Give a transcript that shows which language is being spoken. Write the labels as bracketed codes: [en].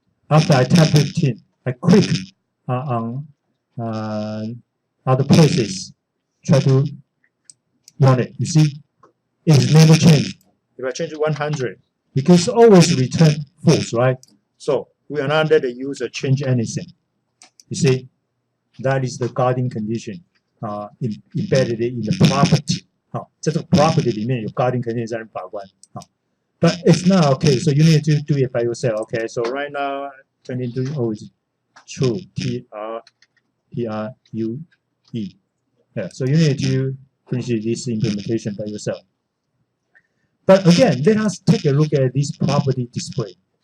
[en] After I type 15, I click on other places, try to run it. You see, it's never changed. If I change it 100, because always return false, right? So we are not let the user change anything. You see, that is the guarding condition embedded in the property. [zh] 好，在这个 property 里面有 guarding condition 在把关。 [en] 好 ，but it's not okay. So you need to do it by yourself. Okay. So right now, turn into is true. TRUE. Yeah. So you need to finish this implementation by yourself. But again, let us take a look at this property display.